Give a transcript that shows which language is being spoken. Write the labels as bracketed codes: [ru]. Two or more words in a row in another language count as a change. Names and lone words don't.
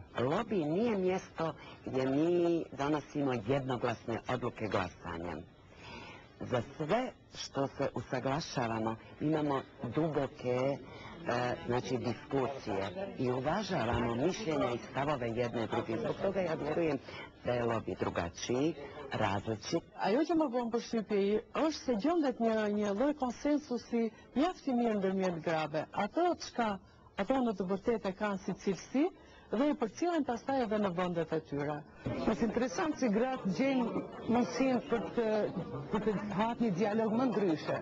[bs] Lobby nije mjesto gdje mi donosimo jednoglasne odluke glasanjem. Za sve što se usaglašavamo imamo duboke diskusije i uvažavamo mišljenja i stavove jedne druge. Zbog toga ja vjerujem da je lobby drugačiji, različit. [sq] Ajo që më bën përshtypje është se gjendet një lloj konsensusi mjaft i mirë ndërmjet grave. Ato në të vërtetë kanë si cilësi dhe i përcjellen pastaj edhe në vendet e tyre. Është interesant se gratë gjejnë mundësinë për të hapur një dialog më ndryshe.